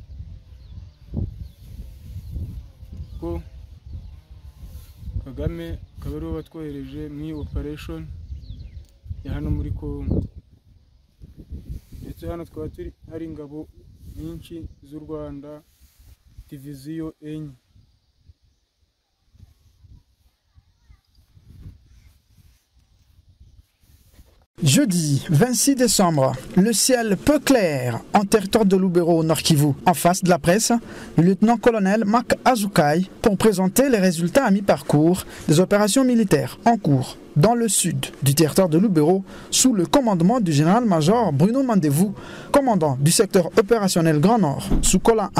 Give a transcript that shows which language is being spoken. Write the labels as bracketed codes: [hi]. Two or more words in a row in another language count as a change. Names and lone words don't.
[rw] ko Kagame akaba ariwe watwohereje mu operation ya hano muri Congo ndetse hano twaba turi hari ingabo nyinshi z'u Rwanda diviziyo enye. [fr] Jeudi 26 décembre, le ciel peu clair en territoire de Lubero au Nord Kivu. En face de la presse, le lieutenant-colonel Marc Azukai pour présenter les résultats à mi-parcours des opérations militaires en cours dans le sud du territoire de Lubero sous le commandement du général-major Bruno Mandevou, commandant du secteur opérationnel Grand Nord sous Colin 1.